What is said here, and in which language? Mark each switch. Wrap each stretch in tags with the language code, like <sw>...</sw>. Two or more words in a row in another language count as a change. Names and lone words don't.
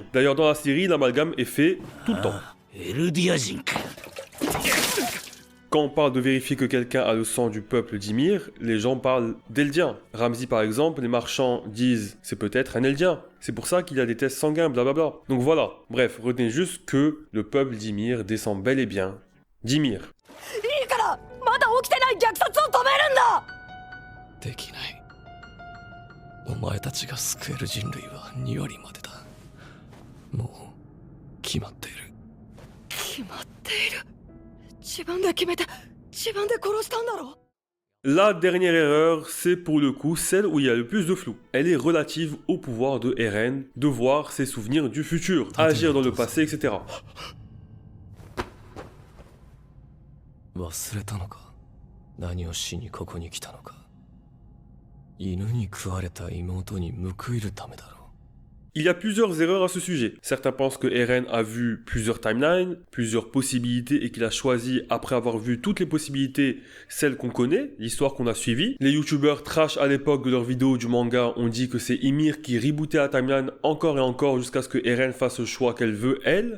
<fr>D'ailleurs, dans la série, l'amalgame est fait tout le temps. Quand on parle de vérifier que quelqu'un a le sang du peuple d'Ymir, les gens parlent d'Eldien. Ramsey par exemple, les marchands disent c'est peut-être un Eldien. C'est pour ça qu'il y a des tests sanguins, blablabla. Donc voilà, bref, retenez juste que le peuple d'Ymir descend bel et bien d'Ymir.</fr> <ja>いいからまだ起きてない虐殺を止めるんだ。できない。お前たちが救える人類は2割までだ。もう決まっている。決まっている。自分で決めて自分で殺したんだろ。</ja> <fr>La dernière erreur, c'est pour le coup celle où il y a le plus de flou. Elle est relative au pouvoir de Eren de voir ses souvenirs du futur, agir dans le passé, etc.</fr> <ja>忘れたのか。何をしにここに来たのか。犬に食われた妹に報いるためだろう。</ja> <fr>Il y a plusieurs erreurs à ce sujet. Certains pensent que Eren a vu plusieurs timelines, plusieurs possibilités et qu'il a choisi, après avoir vu toutes les possibilités, celle qu'on connaît, l'histoire qu'on a suivie. Les youtubeurs trash à l'époque de leurs vidéos du manga ont dit que c'est Ymir qui rebootait la timeline encore et encore jusqu'à ce que Eren fasse le choix qu'elle veut, elle.</fr>